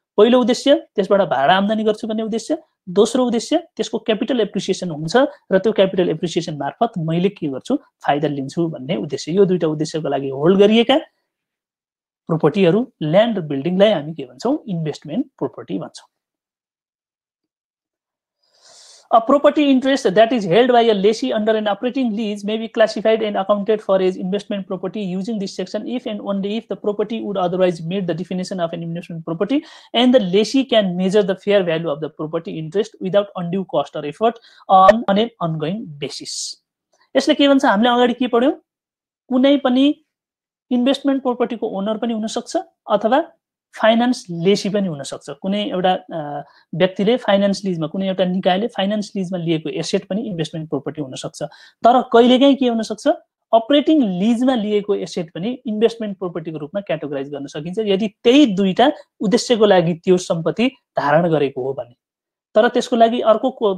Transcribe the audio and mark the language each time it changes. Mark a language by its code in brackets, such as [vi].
[ne] पहिलो उद्देश्य त्यसबाट भाडा आम्दानी गर्छु भन्ने उद्देश्य, दोस्रो उद्देश्य त्यसको क्यापिटल एप्रिसिएसन हुन्छ र त्यो क्यापिटल एप्रिसिएसन मार्फत मैले के गर्छु, फाइदा लिन्छु भन्ने उद्देश्य। यो दुईटा उद्देश्यको लागि होल्ड गरिएका प्रोपर्टीहरू ल्यान्ड र बिल्डिङलाई हामी के भन्छौँ, इन्भेस्टमेन्ट प्रोपर्टी भन्छौँ। [en] A property interest that is held by a lessee under an operating lease may be classified and accounted for as investment property using this section if and only if the property would otherwise meet the definition of an investment property and the lessee can measure the fair value of the property interest without undue cost or effort on an ongoing basis. [ne] यसले के भन्छ हामीले अगाडि के पढ्यौं कुनै पनि investment प्रोपर्टीको owner पनि हुन सक्छ अथवा फाइनान्स लेसी पनि हुन सक्छ कुनै एउटा व्यक्तिले फाइनान्स लिजमा कुनै एउटा निकायले फाइनान्स लिजमा लिएको एसेट पनि इन्भेस्टमेन्ट प्रोपर्टी हुन सक्छ तर कहिलेकाहीँ के हुन सक्छ अपरेटिङ लिजमा लिएको एसेट पनि इन्भेस्टमेन्ट प्रोपर्टीको रूपमा क्याटेगोराइज गर्न सकिन्छ यदि त्यही दुईटा उद्देश्यको लागि त्यो सम्पत्ति धारण गरेको हो भने तर त्यसको लागि अर्को